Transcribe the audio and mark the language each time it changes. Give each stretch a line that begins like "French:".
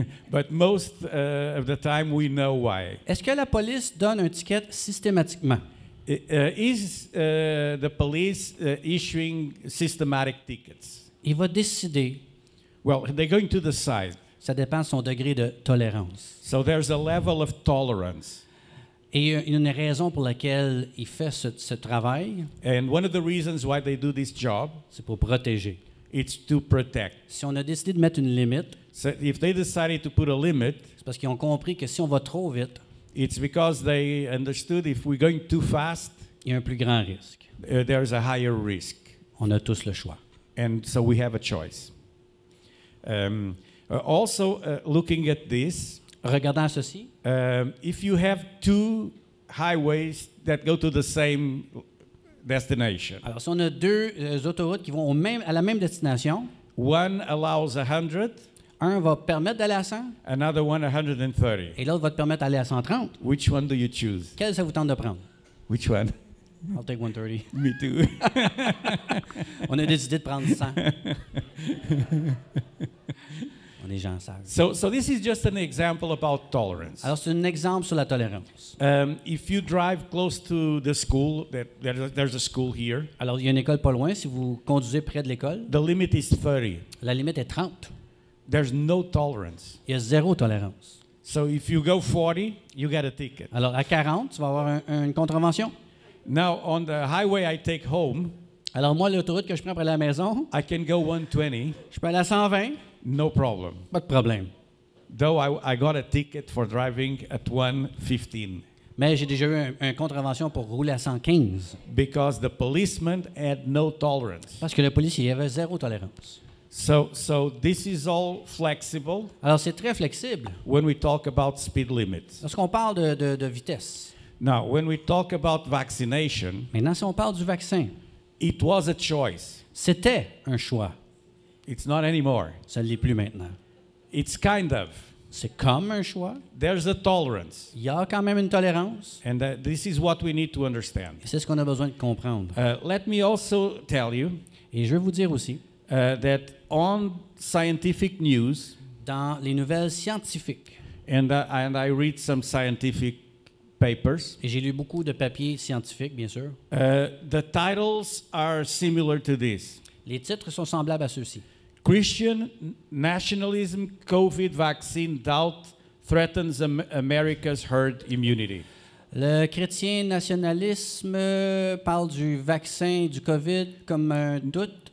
English: But most of the time, we know why.
French: Est-ce que la police donne un ticket systématiquement?
English: Is the police issuing systematic tickets?
French: Il va décider.
English: Well, they're going to decide.
French: Ça dépend de son degré de tolérance.
English: So there's a level of tolerance.
French: Et il y a une raison pour laquelle il fait ce travail,
English: And one of the reasons why they do this job,
French: c'est pour protéger.
English: it's to protect.
French: Si on a décidé de mettre une limite,
English: So if they decided to put a limit,
French: c'est parce qu'ils ont compris que si on va trop vite,
English: it's because they understood if we're going too fast,
French: il y a un plus grand risque.
English: There's a higher risk.
French: On a tous le choix.
English: And so we have a choice. Also, looking at this,
French: Regardant ceci,
English: if you have 2 highways that go to the same destination,
French: alors si on a 2 autoroutes qui vont à la même destination,
English: one allows 100,
French: un va permettre d'aller à 100
English: another one 130.
French: et l'autre va te permettre d'aller à 130.
English: Which one do you choose?
French: Quel ça vous tente de prendre?
English: Which one? I'll take 130. Me too.
French: On a décidé de prendre 100. On est des gens sages.
English: So this is just an example about tolerance.
French: Alors, c'est un exemple sur la tolérance.
English: If you drive close to the school, there's a school here.
French: Alors, il y a une école pas loin. Si vous conduisez près de l'école,
English: The limit is 30.
French: la limite est 30.
English: There's no tolerance.
French: Il y a 0 tolérance.
English: So if you go 40, you get a ticket.
French: Alors, à 40, tu vas avoir une contravention.
English: Now, on the highway I take home,
French: Alors, moi, l'autoroute que je prends pour aller à la maison,
English: I can go 120,
French: je peux aller à 120,
English: no problem.
French: pas de problème.
English: Though I got a ticket for driving at 115
French: Mais j'ai déjà eu une contravention pour rouler à 115
English: because the policeman had no tolerance.
French: parce que le policier avait 0 tolérance.
English: So this is all flexible
French: Alors, c'est très flexible
English: when we talk about speed limits.
French: lorsqu'on parle de vitesse.
English: Now, when we talk about vaccination,
French: Maintenant, si on parle du vaccin,
English: it was a choice.
French: c'était un choix.
English: It's not anymore.
French: Ça ne l'est plus maintenant.
English: It's kind of.
French: C'est comme un choix.
English: There's a tolerance.
French: Il y a quand même une tolérance.
English: And this is what we need to understand.
French: Et c'est ce qu'on a besoin de comprendre.
English: Let me also tell you
French: Et je veux vous dire aussi,
English: that on scientific news,
French: dans les nouvelles scientifiques,
English: and I read some scientific papers,
French: et j'ai lu beaucoup de papiers scientifiques, bien sûr,
English: the titles are similar to this.
French: les titres sont semblables à ceux-ci.
English: Christian nationalism, COVID vaccine doubt threatens America's herd immunity.
French: Le chrétien nationalisme parle du vaccin du COVID comme un doute.